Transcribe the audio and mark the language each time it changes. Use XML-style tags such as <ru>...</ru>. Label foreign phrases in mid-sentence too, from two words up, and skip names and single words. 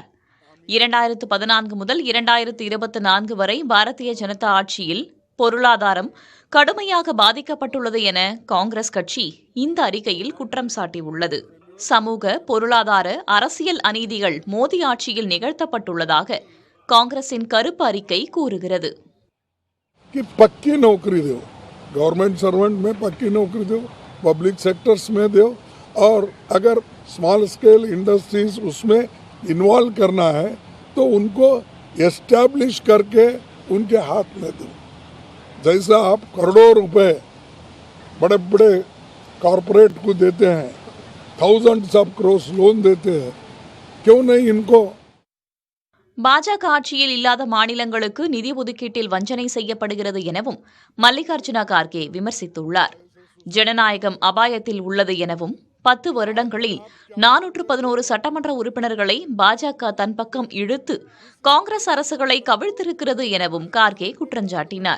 <ta>2014 முதல் 2024 வரை பாரதிய ஜனதா ஆட்சியில் பொருளாதாரம் கடுமையாக பாதிக்கப்பட்டுள்ளது என காங்கிரஸ் கட்சி இந்த அறிக்கையில் குற்றம் சாட்டியுள்ளது. சமூக, பொருளாதார, அரசியல் அநீதிகள் மோடி ஆட்சியில் நிகழ்த்தப்பட்டுள்ளதாக காங்கிரசின் கருப்பு அறிக்கை கூறுகிறது.</ta> <hi>पक्की नौकरी दो,</hi> <en>government servant</en> <hi>में पक्की नौकरी दो,</hi> <en>public sectors</en> <hi>में दो, और अगर</hi> <en>small scale industries</en> <hi>उसमें इन्वॉल्व करना है तो उनको एस्टैब्लिश करके उनके हाथ में दो. जैसा आप करोड़ों रुपए बड़े बड़े कॉरपोरेट को देते हैं,</hi> <en>thousands of crores loan</en> <hi>देते हैं, क्यों नहीं इनको?</hi> <ta>பாஜக ஆட்சியில் இல்லாத மாநிலங்களுக்கு நிதி ஒதுக்கீட்டில் வஞ்சனை செய்யப்படுகிறது எனவும் மல்லிகார்ஜுன கார்கே விமர்சித்துள்ளார். ஜனநாயகம் அபாயத்தில் உள்ளது எனவும் 10 வருடங்களில் 411 சட்டமன்ற உறுப்பினர்களை பாஜக தன் பக்கம் இழுத்து காங்கிரஸ் அரசுகளை கவிழ்த்திருக்கிறது எனவும் கார்கே குற்றஞ்சாட்டினார்.</ta>